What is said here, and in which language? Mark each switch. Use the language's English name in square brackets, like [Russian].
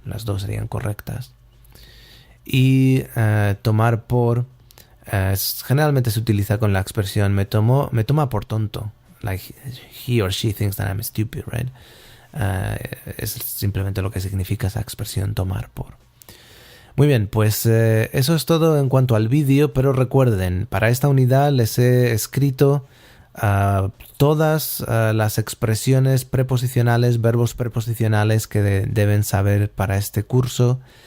[Spanish] Las dos serían correctas. Y tomar por generalmente se utiliza con la expresión me toma por tonto. [English] Like he or she thinks that I'm stupid, right? [Spanish] Es simplemente lo que significa esa expresión tomar por. Muy bien, pues eso es todo en cuanto al vídeo, pero recuerden, para esta unidad les he escrito todas las expresiones preposicionales, verbos preposicionales que deben saber para este curso.